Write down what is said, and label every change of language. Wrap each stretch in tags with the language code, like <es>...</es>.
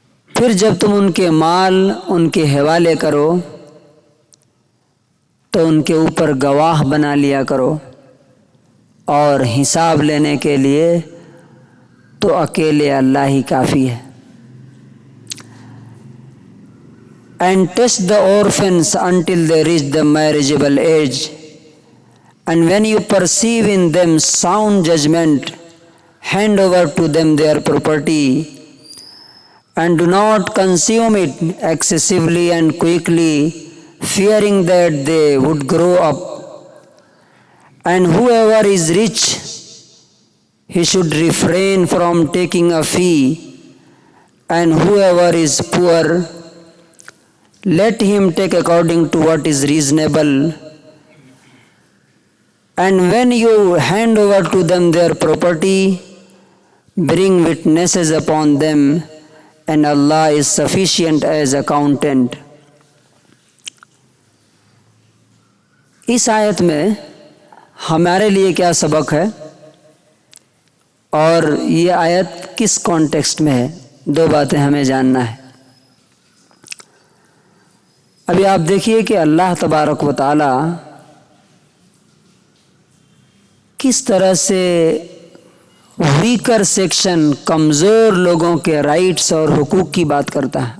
<ur>پھر جب تم ان کے مال ان کے حوالے کرو تو ان کے اوپر گواہ بنا لیا کرو، اور حساب لینے کے لیے تو اکیلے اللہ ہی کافی ہے.</ur> <en>And test the orphans until they reach the marriageable age. And when you perceive in them sound judgment, hand over to them their property, and do not consume it excessively and quickly, fearing that they would grow up. And whoever is rich, he should refrain from taking a fee, and whoever is poor, let him take according to what is reasonable. And when you hand over to them their property, bring witnesses upon them, and Allah is sufficient as accountant.</en> <ur>اس آیت میں ہمارے لیے کیا سبق ہے اور یہ آیت کس کانٹیکسٹ میں ہے، دو باتیں ہمیں جاننا ہے. ابھی آپ دیکھیے کہ اللہ تبارک و تعالی کس طرح سے ویکر سیکشن، کمزور لوگوں کے رائٹس اور حقوق کی بات کرتا ہے.</ur>